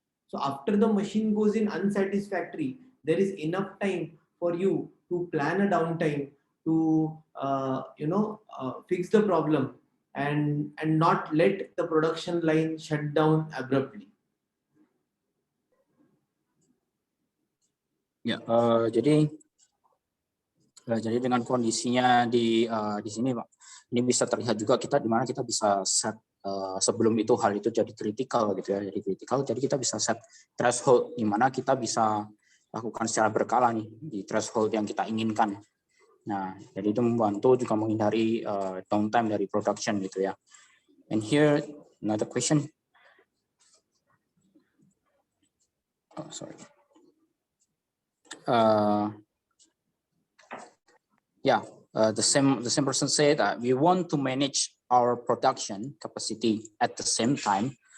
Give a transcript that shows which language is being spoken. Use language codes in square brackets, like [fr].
[en] So after the machine goes in unsatisfactory, there is enough time for you to plan a downtime to fix the problem and not let the production line shut down abruptly. [id] Ya, jadi dengan kondisinya di sini, Pak, ini bisa terlihat juga kita di mana kita bisa set sebelum itu hal itu jadi kritikal gitu ya, jadi kita bisa set threshold di mana kita bisa lakukan secara berkala nih di threshold yang kita inginkan. Nah, jadi itu membantu juga menghindari downtime dari production gitu ya. [en] And here another question. Oh, sorry. The same person said that we want to manage our production capacity at the same time.